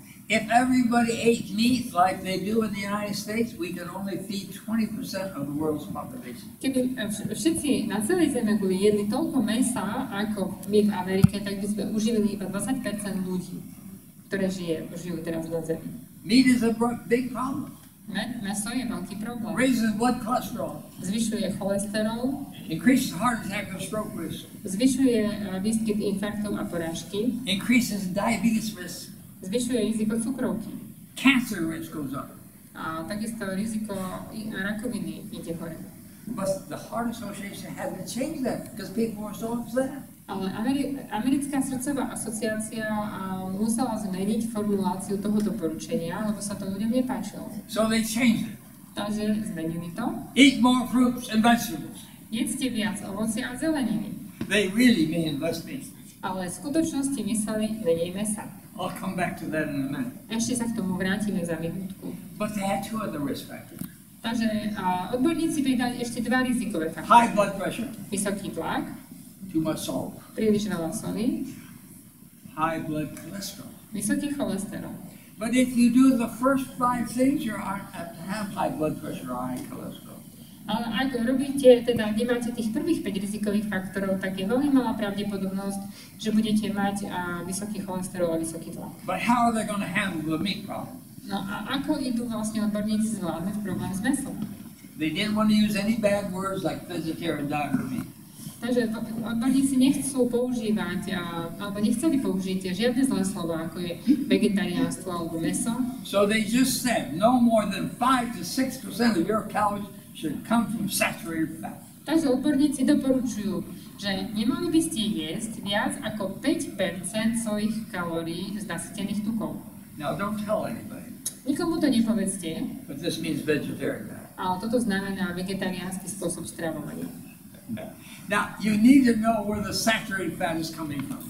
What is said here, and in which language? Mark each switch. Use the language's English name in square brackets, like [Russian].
[English] If everybody ate meat like they do in the United States, we could only feed 20% of the world's population. [Slovak] Keby všetci na celej Zeme jedli toľko mäsa ako my v Amerike, tak by sme uživili iba 20% ľudí, ktoré žijú teraz na Zemi. [English] Meat is a big problem. [Slovak] Mäso je veľký problém. [English] Raises blood cholesterol. [Slovak] Zvyšuje cholesterol, [English] Increases heart attack and stroke risk. [Slovak] zvyšuje výskyt infarktov a porážky, [English] Increases diabetes risk. [Slovak] zvyšuje riziko cukrovky. [English] Cancer risk goes up. [Slovak] A takisto riziko rakoviny ide hore. [English] But the Heart Association hasn't changed that because people are so upset. [Slovak] Ale Americká srdcová asociácia musela zmeniť formuláciu toho doporučenia, lebo sa to ľuďom nepáčilo. [English] So they changed it. [Slovak] Takže zmenili to. [English] Eat more fruits and vegetables. [Slovak] Jedzte viac ovocia a zeleniny. [English] They really mean less meat. [Slovak] Ale v skutočnosti mysleli menej mäsa. [English] I'll come back to that in a minute. [Slovak] Ešte sa k tomu vrátime za minútku. [English] But they had 2 other risk factors. [Slovak] Takže odborníci pridali ešte 2 rizikové faktory. [English] High blood pressure, [Slovak] Vysoký tlak, [English] too much salt. [Slovak] príliš veľa soli, [English] High blood cholesterol. [Slovak] vysoký cholesterol. [English] But if you do the first 5 things, you aren't have to have high blood pressure or high cholesterol. [Slovak] Ale ak robíte, teda nemáte tých prvých 5 rizikových faktorov, tak je veľmi malá pravdepodobnosť, že budete mať vysoký cholesterol a vysoký tlak. [English] But how are they going to handle the meat problem? [Slovak] No a ako idú vlastne odborníci zvládnuť problém s mäsom? [English] They didn't want to use any bad words like vegetarian diet or meat. [Slovak] Takže odborníci nechcú používať, alebo nechceli použiť žiadne zlé slova, ako je vegetariánstvo alebo mäso. [English] So they just said no more than 5 to 6% of your calories should come from saturated fat. [Slovak] Takže odborníci doporučujú, že nemali by ste jesť viac ako 5% svojich kalórií z nasýtených tukov. [English] Now don't tell anybody, [Slovak] Nikomu to nepovedzte, [English] but this means vegetarian diet. [Slovak] ale toto znamená vegetariánsky spôsob stravovania. [English] Now you need to know where the saturated fat is coming from.